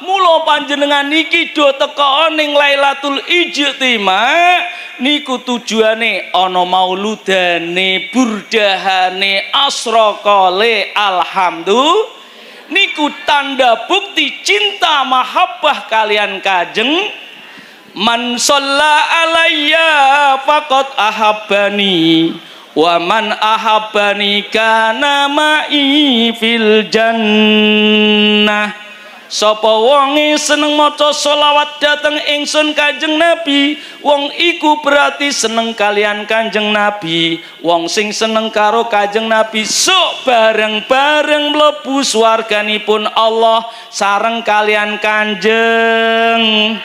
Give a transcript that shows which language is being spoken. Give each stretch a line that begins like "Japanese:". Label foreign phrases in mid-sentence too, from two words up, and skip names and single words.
Javanese: Mula panjenengan niki do teka ning Lailatul Ijtimai niku tujuane ana mauludane, burdahane, asraqale alhamdulillah. Niku tanda bukti cinta mahabbah kalian Kanjeng.
Arabic: من صلى علي فقد أحبني ومن أحبني كان معي في الجنة.
Javanese: Sapa wonge seneng maca selawat dateng ingsun Kanjeng Nabi, wong iku berarti seneng kalian Kanjeng Nabi. Wong sing seneng karo Kanjeng Nabi sok bareng-bareng mlebu swarganipun Allah sareng kalian Kanjeng.